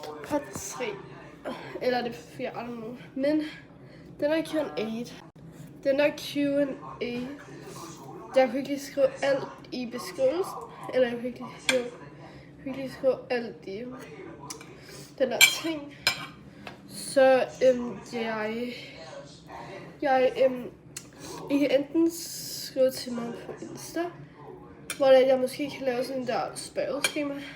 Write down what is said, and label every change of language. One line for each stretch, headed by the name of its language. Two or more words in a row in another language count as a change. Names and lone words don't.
English: part 3.
Danish: Eller er det 4,
English: I don't know.
Danish: Men den er Q&A. Den er Q&A. Jeg kunne ikke lige skrive alt i beskrivelsen. Eller jeg kunne ikke lige skrive alt i den der ting. Så I kan enten skrive til mig på Insta, hvor jeg måske kan lave sådan en der spørgeskema.